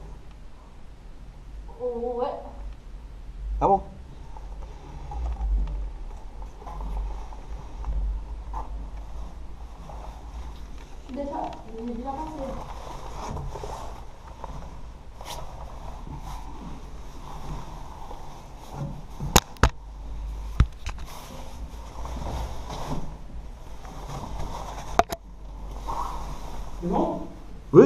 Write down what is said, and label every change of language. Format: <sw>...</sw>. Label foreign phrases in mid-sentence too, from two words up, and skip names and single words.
<fr>Ouais. Ah bon?</fr> <pt>Deixa, ele já passei.</pt> <fr>C'est bon? Oui.</fr>